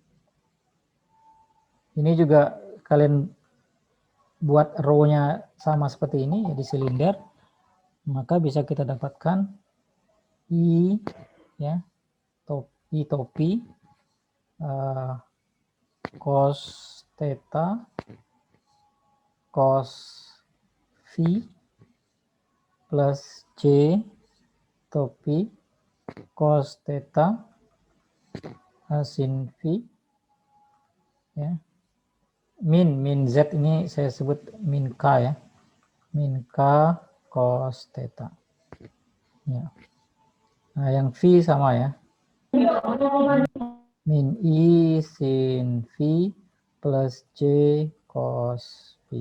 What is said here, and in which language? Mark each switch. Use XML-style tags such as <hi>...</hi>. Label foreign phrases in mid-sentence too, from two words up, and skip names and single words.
<id>Ini juga kalian buat rho-nya sama seperti ini, ya, di silinder, maka bisa kita dapatkan I, ya, I topi cos theta cos V plus J topi cos theta sin V, ya, min Z ini saya sebut min K, ya, min K cos theta, ya. Nah, yang V sama, ya, min I sin V plus J cos V.</id>